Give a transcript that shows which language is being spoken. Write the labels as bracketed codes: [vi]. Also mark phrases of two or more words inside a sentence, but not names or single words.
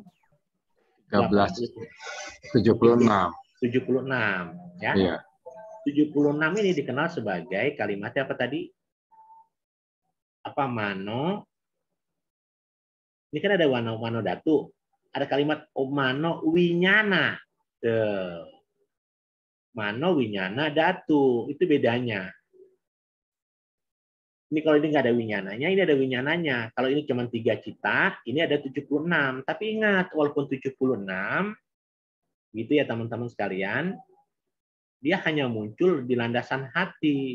[id] 13. 76. 76 ya. Iya. 76 ini dikenal sebagai kalimatnya apa tadi? Apa mano? Ini kan ada [pi] mano datu. [id] Ada kalimat [pi] mano winyana. Mano winyana datu. [id] Itu bedanya. Ini kalau ini nggak ada winyananya, ini ada winyananya. Kalau ini cuma 3 cita, ini ada 76. Tapi ingat, walaupun 76, gitu ya teman-teman sekalian, dia hanya muncul di landasan hati.